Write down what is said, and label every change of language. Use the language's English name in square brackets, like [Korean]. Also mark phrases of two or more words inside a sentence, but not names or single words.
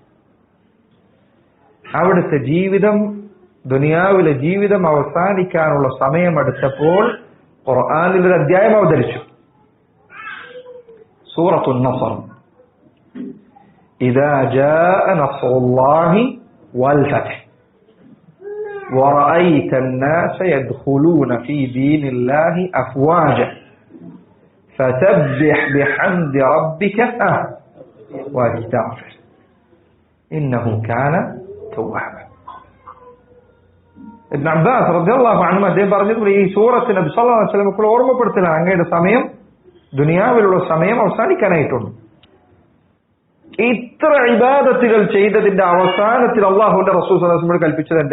[Malayalam] അവിടുത്തെ ജീവിതം, ദുനിയാവിലെ ജീവിതം അവസാനിക്കാനുള്ള സമയമെടുത്തപ്പോൾ ഖുർആനിൽ ഒരു അധ്യായം അവതരിച്ചു. [Arabic] سورة النصر. إذا جاء نصر الله والفتح ورأيت الناس يدخلون في دين الله أفواجا فسبح بحمد ربك واستغفر إنه كان توابا. [Malayalam] ഇബ്നു അബ്ബാസ് [Arabic] رضي الله عنه [Malayalam] അദ്ദേഹം പറഞ്ഞത് ഈ സൂറത്ത് നബി [Arabic] صلى الله عليه وسلم [Malayalam] ഓർമ്മപ്പെടുത്തലാണ്, അങ്ങയുടെ സമയം, ദുനിയാവിലുള്ള സമയം അവസാനിക്കാനായിട്ടുണ്ട്. ഇത്ര ഇബാദത്തുകൾ ചെയ്തതിന്റെ അവസാനത്തിൽ അള്ളാഹുവിന്റെ റസൂൽ [Arabic] صلى الله عليه وسلم [Malayalam] കൽപ്പിച്ചത് എന്താ?